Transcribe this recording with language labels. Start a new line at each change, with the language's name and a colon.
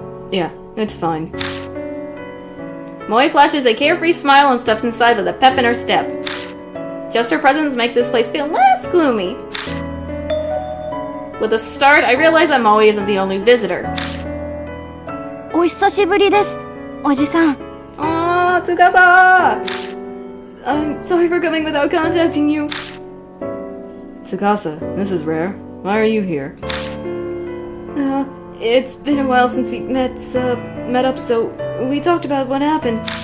English: Yeah, it's fine. Moi flashes a carefree smile and steps inside with a pep in her step. Just her presence makes this place feel less gloomy. With a start, I realize that Moi isn't the only visitor.
Japanese: お久しぶりですおじさん
English: Aw, Tsukasa! I'm sorry for coming without contacting you. Tsukasa, this is rare. Why are you here? It's been a while since we met up, so we talked about what happened.